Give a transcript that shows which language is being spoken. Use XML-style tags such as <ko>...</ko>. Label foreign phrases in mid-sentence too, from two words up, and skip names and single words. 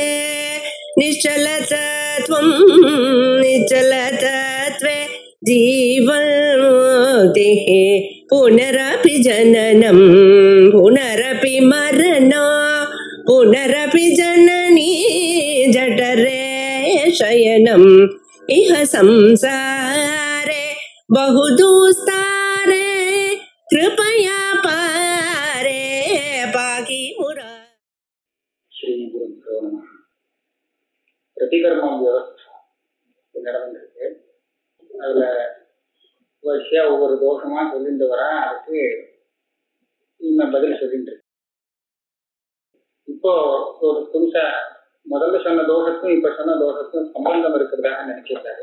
<sa>निश्चलतत्वं निश्चलतत्वे जीवन्मुक्तिः पुनरपि जननं पुनरपि मरणं पुनरपि जननी जठरे शयनम् इह संसारे बहुदुस्तारे कृपया पारे पाहि मुरा। श्री गुरुभ्यो नमः. प्रतिकर्म व्यवस्था நடந்திருக்கு.</sa> <ta>அதுல வரிசையா ஒவ்வொரு தோஷமா சொல்லிட்டு வர அதுக்கு இன்னும் பதில் சொல்லிட்டு இருக்கு. இப்போ ஒரு புதுசா முதல்ல சொன்ன தோஷத்துக்கும் இப்ப சொன்ன தோஷத்துக்கும் சம்பந்தம் இருக்கிறதாக நினைச்சிருக்காரு.</ta>